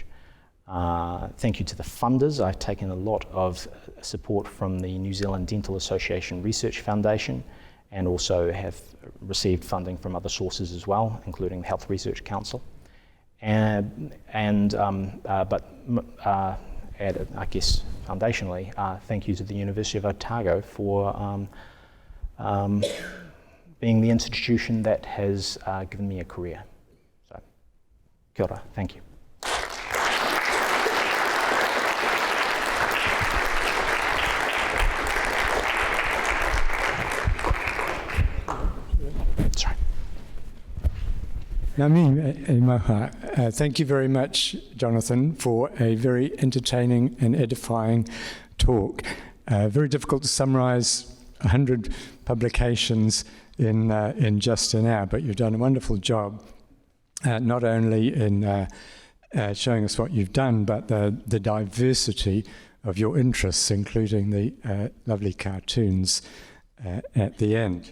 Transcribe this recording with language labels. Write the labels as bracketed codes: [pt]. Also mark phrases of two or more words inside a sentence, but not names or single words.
[en] Thank you to the funders. I've taken a lot of support from the New Zealand Dental Association Research Foundation, and also have received funding from other sources as well, including the Health Research Council. I guess foundationally, thank you to the University of Otago for being the institution that has given me a career. So, [mi] kia ora, [en] thank you. Sorry. [mi] Ngā mihi maha. [en] Thank you very much, Jonathan, for a very entertaining and edifying talk. Very difficult to summarise 100 publications in just an hour, but you've done a wonderful job, not only in showing us what you've done, but the diversity of your interests, including the lovely cartoons at the end.